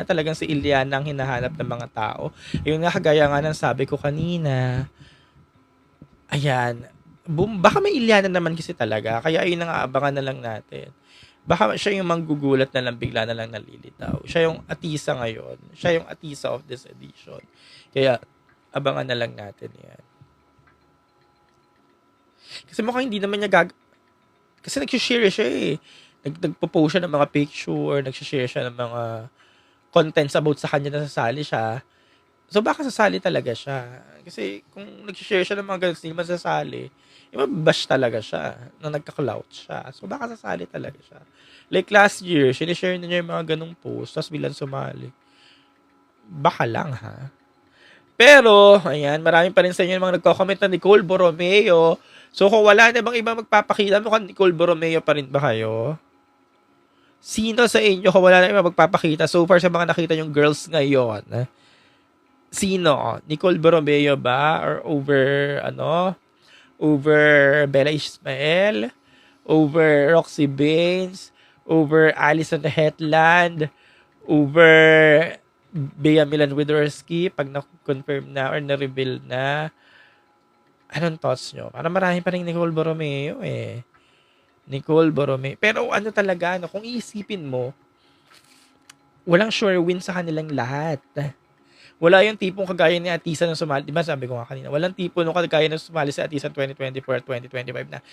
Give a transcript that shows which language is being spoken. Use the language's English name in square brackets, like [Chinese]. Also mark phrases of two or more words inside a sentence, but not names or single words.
[Filipino] Talagang si Iliana ang hinahanap ng mga tao. Yun nga, kagaya nga ng sabi ko kanina. Ayan. Baka may Iliana naman kasi talaga. Kaya ayun ang aabangan na lang natin. Baka siya yung manggugulat na lang, bigla na lang nalilitaw. Siya yung atisa ngayon. Siya yung atisa [English] of this edition. [Filipino] Kaya, abangan na lang natin yan. Kasi mukhang hindi naman niya kasi nag-share siya eh. Nagpo-post siya ng mga picture, nag-share siya ng mga contents about sa kanya na sasali siya. So, baka sasali talaga siya. Kasi kung nag-share siya ng mga ganun, hindi man sasali, bash talaga siya na nagka-clout siya. So, baka sasali talaga siya. [English] Like last year, [Filipino] sinishare na niya yung mga ganung post, tapos bilang sumali. Baka lang, ha? Pero, ayan, marami pa rin sa inyo yung mga nagko-comment na Nicole Borromeo. So, kung wala na bang iba magpapakita, mukhang Nicole Borromeo pa rin ba kayo? Sino sa inyo kung wala na iba magpapakita? So far sa mga nakita yung girls ngayon, sino? Nicole Borromeo ba? Or over Bella Ismael, over Roxy Baines, over Alison Hetland, over Bea Milan Widorski, pag na-confirm na or na-reveal na. Anong thoughts nyo? Parang marami pa rin Nicole Borromeo eh. Nicole Borromeo. Pero talaga, kung iisipin mo, walang [English] sure win [Filipino] sa kanilang lahat. Wala yung tipong kagaya ni Atisa na sumali. Diba sabi ko nga kanina, walang tipo nung kagaya na sumali sa Atisa 2024 at 2025 na.